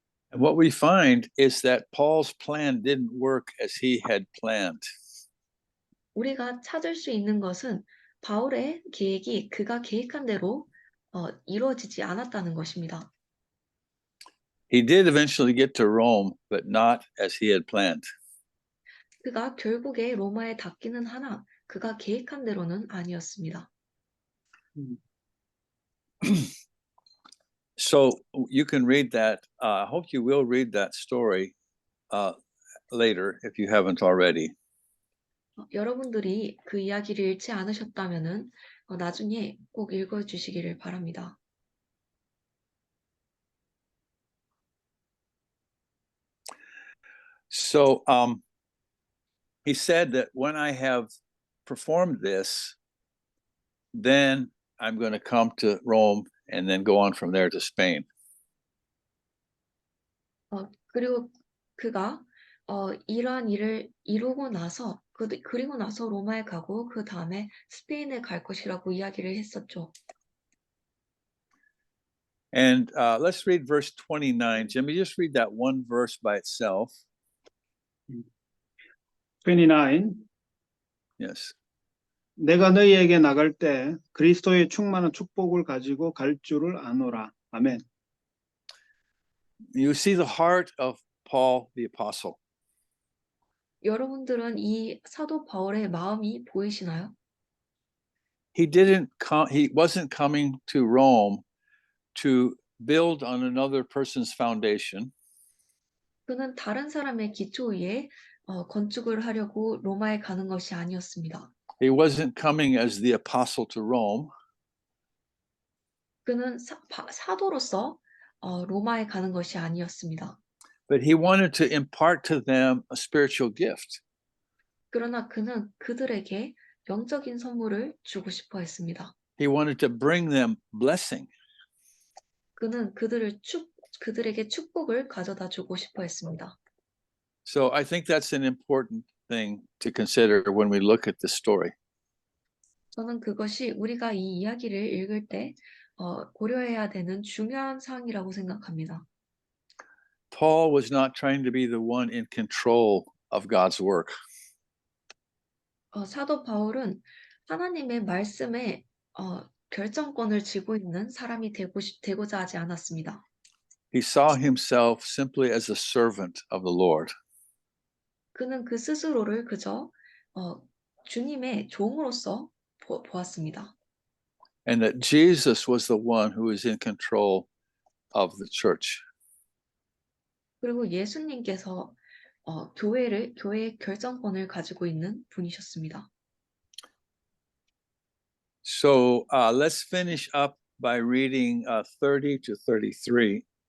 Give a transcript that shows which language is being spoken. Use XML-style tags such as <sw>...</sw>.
<en>And what we find is that Paul's plan didn't work as he had planned.</en> <ko>우리가 찾을 수 있는 것은 바울의 계획이 그가 계획한 대로 이루어지지 않았다는 것입니다.</ko> <en>He did eventually get to Rome, but not as he had planned.</en> <ko>그가 결국에 로마에 닿기는 하나 그가 계획한 대로는 아니었습니다.</ko> <en>So you can read that. I hope you will read that story later if you haven't already.</en> <ko>여러분들이 그 이야기를 읽지 않으셨다면은 나중에 꼭 읽어주시기를 바랍니다.</ko> <en>So he said that when I have performed this, then I'm going to come to Rome and then go on from there to Spain.</en> <ko>그리고 그가 이러한 일을 이루고 나서 그리고 나서 로마에 가고 그 다음에 스페인에 갈 것이라고 이야기를 했었죠.</ko> <en>And let's read verse 29. Jimmy, just read that one verse by itself. 29. Yes.</en> <ko>내가 너희에게 나갈 때 그리스도의 충만한 축복을 가지고 갈 줄을 아노라. 아멘.</ko> <en>You see the heart of Paul the apostle.</en> <ko>여러분들은 이 사도 바울의 마음이 보이시나요?</ko> <en>He wasn't coming to Rome to build on another person's foundation.</en> <ko>그는 다른 사람의 기초 위에 건축을 하려고 로마에 가는 것이 아니었습니다.</ko> <en>He wasn't coming as the apostle to Rome.</en> <ko>그는 사도로서 로마에 가는 것이 아니었습니다.</ko> <en>But he wanted to impart to them a spiritual gift.</en> <ko>그러나 그는 그들에게 영적인 선물을 주고 싶어 했습니다.</ko> <en>He wanted to bring them blessing.</en> <ko>그는 그들에게 축복을 가져다 주고 싶어 했습니다.</ko> <en>So I think that's an important thing to consider when we look at this story.</en> <ko>저는 그것이 우리가 이 이야기를 읽을 때 고려해야 되는 중요한 사항이라고 생각합니다.</ko> <en>Paul was not trying to be the one in control of God's work.</en> <ko>사도 바울은 하나님의 말씀에 결정권을 쥐고 있는 사람이 되고자 하지 않았습니다.</ko> <en>He saw himself simply as a servant of the Lord.</en> <ko>그는 그 스스로를 그저 주님의 종으로서 보았습니다.</ko> <en>And that Jesus was the one who is in control of the church.</en> <ko>그리고 예수님께서 교회의 결정권을 가지고 있는 분이셨습니다.</ko> <en>So let's finish up by reading 30 to 33.</en>